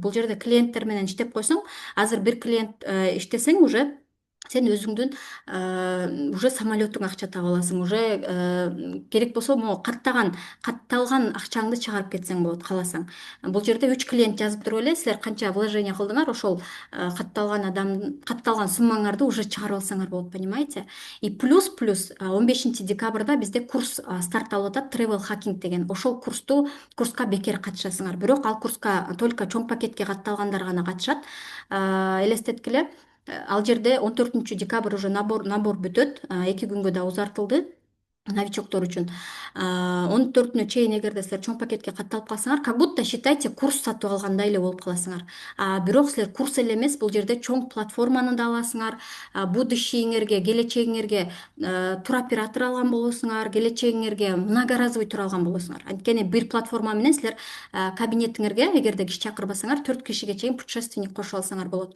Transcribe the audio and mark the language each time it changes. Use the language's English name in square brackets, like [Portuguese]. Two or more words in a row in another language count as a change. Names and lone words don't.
[Kyrgyz] Бул жерде клиенттер менен иштеп койсоң, азыр бир клиент иштесең уже сен өзүңдүн уже самолетуңа акча таба аласың, уже керек болсо могу катталган акчаңды чыгарып кетсең болот кааласаң. Бул жерде 3 клиент жазып туруп эле силер канча вложение кылдыңар, ошол катталган суммаңарды уже чыгарып алсаңар болот, [Russian] понимаете? И плюс [Kyrgyz] 15 декабрда бизде курс старт алып атат, [English] travel hacking деген. [Kyrgyz] Ошол курска бекер катышасыңар. Бирок ал курска только чоң пакетке катталгандар гана катышат. Элестеткиле, ал жерде 14 декабрь уже набор бүтөт. 2 күнгө да узартылды новичоктор үчүн. 14-нө чейин эгерде силер чоң пакетке катталып калсаңар, [Russian] как будто считайте [Kyrgyz] курс сатып алгандай эле болуп каласыңар. Бирок силер курс эле эмес, бул жерде чоң платформаны да аласыңар. Будущийиңерге, келечегиңерге туроператор алган болосуңар, келечегиңерге многоразовый тур алган болосуңар. Анткени бир платформа менен силер кабинетиңерге, эгерде киши чакырбасаңар, 4 кишиге чейин путешественник кошуп алсаңар болот.